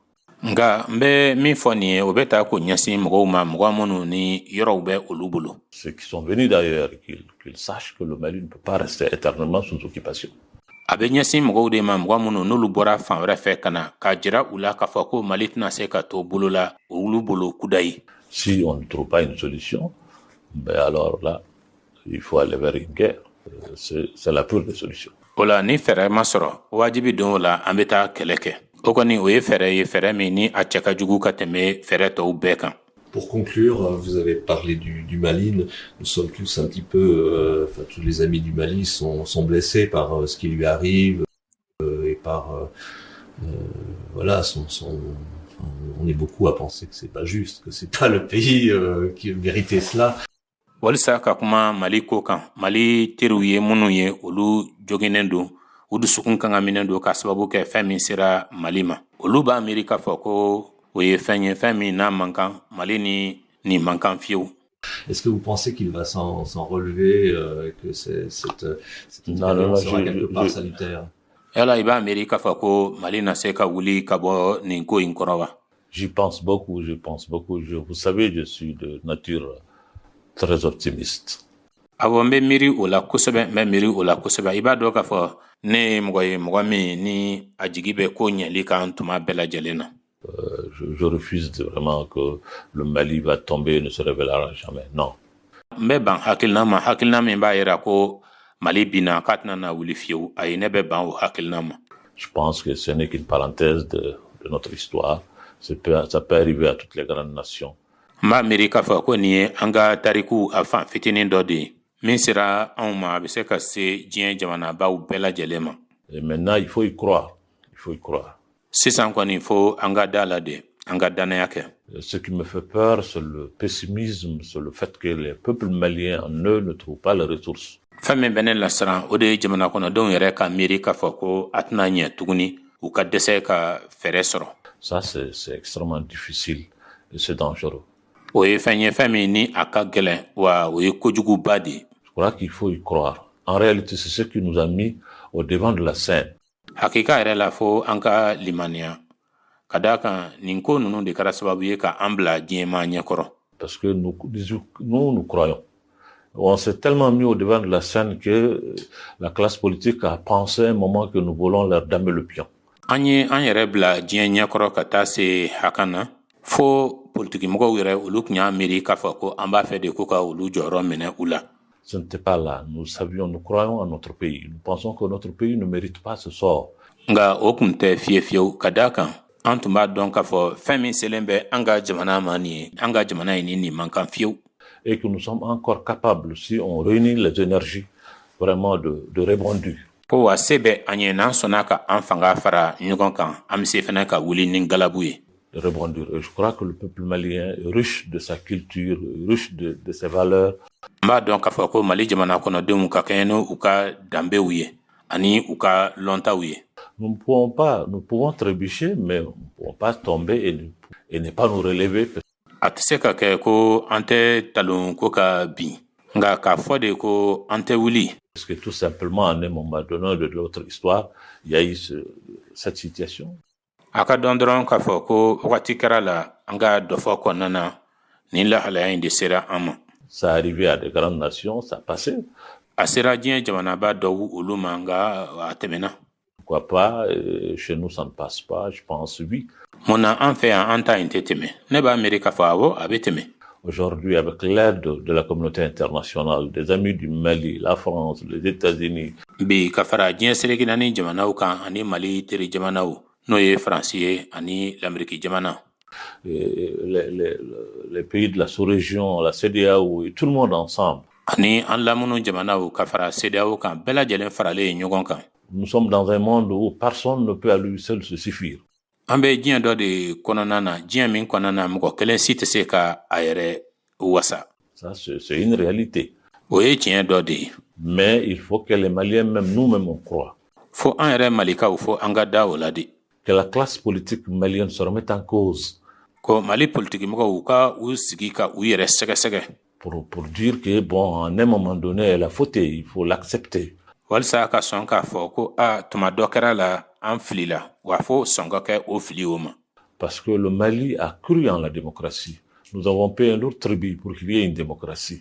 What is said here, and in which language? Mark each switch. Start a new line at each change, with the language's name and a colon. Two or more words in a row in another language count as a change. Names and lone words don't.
Bambara: Nga n bɛ min fɔ nin ye o bɛ taa k'o ɲɛsin mɔgɔw ma mɔgɔ minnu ni yɔrɔw bɛ olu bolo.
French: Ceux qui sont venus d'ailleurs, qu'ils sachent que le Mali ne peut pas rester éternellement sous occupation.
Bambara: A bɛ ɲɛsin mɔgɔw de ma mɔgɔ minnu n'olu bɔra fan wɛrɛ fɛ ka na k'a jira u la k'a fɔ ko Mali tɛna se ka to bolo la olu bolo kuda ye.
French: Si on ne trouve pas une solution, ben alors là, il faut aller vers une guerre. C'est la pure des solutions.
Bambara: Ola ni fɛrɛ ma sɔrɔ wajibi don o la an bɛ taa kɛlɛ kɛ. O kɔni o ye fɛrɛ min ni a cɛ ka jugu ka tɛmɛ fɛrɛ tɔw bɛɛ kan.
French: Pour conclure, vous avez parlé du Mali. Nous sommes tous un petit peu, tous les amis du Mali sont blessés par ce qui lui arrive et par voilà, on est beaucoup à penser que c'est pas juste, que c'est pas le pays qui méritait cela.
Bambara: Walisa ka kuma Mali ko kan, Mali teriw ye minnu ye olu joginen don, u dusukun kan ka minɛ don ka sababu kɛ fɛn min sera Mali ma. Olu b'a miiri k'a fɔ ko o ye fɛn ye fɛn min n'a man kan, Mali ni man kan fiyewu.
French: Est-ce que vous pensez qu'il va s'en relever, que cette expérience sera quelque part salutaire?
Bambara: Yala i b'a miiri k'a fɔ ko Mali na se ka wuli ka bɔ nin ko in kɔrɔ wa?
French: J'y pense beaucoup. Vous savez, je suis de nature très optimiste.
Bambara: Awɔ n bɛ miiri o la kosɛbɛ, i b'a dɔn k'a fɔ ne ye mɔgɔ ye mɔgɔ min ni a jigi bɛ ko ɲɛli kan tuma bɛɛ lajɛlen na.
French: Je refuse vraiment que le Mali va tomber et ne se révélera jamais. Non.
Bambara: N bɛ ban hakilina min b'a yira ko Mali bina k'a tɛna na wuli fiyewu, ayi ne bɛ ban o hakilina ma.
French: Je pense que ce n'est qu'une parenthèse de notre histoire. Ça peut arriver à toutes les grandes nations.
Bambara: N b'a miiri k'a fɔ ko nin ye an ka tariku a fan fitinin dɔ de ye min sera anw ma a bɛ se ka se diɲɛ jamanabaw bɛɛ lajɛlen ma.
French: Et maintenant, il faut y croire.
Bambara: Sisan kɔni fo an ka da la de, an ka danaya kɛ.
French: Ce qui me fait peur, c'est le pessimisme, c'est le fait que les peuples maliens en eux ne trouvent pas les ressources.
Bambara: Fɛn min bɛ ne lasiran o de ye jamana kɔnɔdenw yɛrɛ ka miiri k'a fɔ ko a tɛna ɲɛ tuguni u ka dɛsɛ ka fɛrɛ sɔrɔ.
French: Ça, c'est extrêmement difficile et c'est dangereux.
Bambara: O ye fɛn ye fɛn min ni a ka gɛlɛn wa o ye kojuguba de ye.
French: Je crois qu'il faut y croire. En réalité, c'est ce qui nous a mis au devant de la scène.
Bambara: Hakika yɛrɛ la fo an ka limaniya ka da kan nin ko ninnu de kɛra sababu ye ka an bila diɲɛma ɲɛkɔrɔ.
French: Parce que nous croyons. On s'est tellement mis au devant de la scène que la classe politique a pensé un moment que nous voulons leur damer le pion.
Bambara: An ye an yɛrɛ bila diɲɛ ɲɛkɔrɔ ka taa se hakan na fo politikimɔgɔw yɛrɛ olu tun y'a miiri k'a fɔ ko an b'a fɛ de ko ka olu jɔyɔrɔ minɛ u la.
French: Ce n'était pas là. Nous croyons en notre pays. Nous pensons que notre pays ne mérite pas ce sort.
Bambara: Nga o kun tɛ fiyewu ka da kan an tun b'a dɔn k'a fɔ fɛn min selen bɛ an ka jamana ma nin ye an ka jamana ye nin man kan fiyewu.
French: Et que nous sommes encore capables, si on réunit les énergies, vraiment de rebondir.
Bambara: Ko wa se bɛ an ye n'an sɔnna ka an fanga fara ɲɔgɔn kan an bɛ se fana ka wuli ni galabu ye.
French: De rebondir. Et je crois que le peuple malien est riche de sa culture, riche de ses valeurs.
Bambara: N b'a dɔn k'a fɔ ko Mali jamana kɔnɔdenw ka kɛɲɛ n'u ka danbew ye ani u ka lɔntaw ye.
French: Nous pouvons trébucher, mais nous ne pouvons pas tomber et ne pas nous relever.
Bambara: A tɛ se ka kɛ ko an tɛ talon ko ka bin nka k'a fɔ de ko an tɛ wuli.
French: Parce que tout simplement, en un moment donné de notre histoire, il y a eu cette situation.
Bambara: A ka dɔn dɔrɔn k'a fɔ ko wagati kɛra la an ka dɔ fɔ kɔnɔna na nin lahalaya in de sera an ma.
French: Ça arrivait à des grandes nations, ça passait.
Bambara: A sera diɲɛ jamanaba dɔw olu ma nka a tɛmɛna.
French: Pourquoi pas? Chez nous, ça ne passe pas, je pense, oui.
Bambara: Mun na an fɛ yan an ta in tɛ tɛmɛ ne b'a miiri k'a fɔ awɔ a bɛ tɛmɛ.
French: Aujourd'hui, avec l'aide de la communauté internationale, des amis du Mali, la France, les États-Unis.
Bambara: Bi ka fara diɲɛ seleki naani jamanaw kan ani Mali teri jamanaw n'o ye Faransi ye ani l'Amérique jamana.
French: Les pays de la sous-région, la CEDEAO, et tout le monde ensemble.
Bambara: Ani an lamunu jamanaw ka fara CEDEAO kan bɛɛ lajɛlen faralen ɲɔgɔn kan.
French: Nous sommes dans un monde où personne ne peut à lui seul se suffire.
Bambara: An bɛ diɲɛ dɔ de kɔnɔna na diɲɛ min kɔnɔna na mɔgɔ kelen si tɛ se ka a yɛrɛ wasa.
French: Ça, c'est une réalité.
Bambara: O ye tiɲɛ dɔ de ye.
French: Mais il faut que les Maliens, même nous-mêmes, on croit.
Bambara: Fo an yɛrɛ malikaw fo an ka da o la de.
French: Que la classe politique malienne se remette en cause.
Bambara: Ko Mali politikimɔgɔw ka u sigi ka u yɛrɛ sɛgɛsɛgɛ.
French: Pour dire que, bon, à un moment donné, elle a fauté, il faut l'accepter.
Bambara: Walisa ka sɔn k'a fɔ ko tuma dɔ kɛra la an filila wa fo sɔn ka kɛ o fili o ma.
French: Parce que le Mali a cru en la démocratie. Nous avons payé un lourd tribut pour qu'il y ait une démocratie.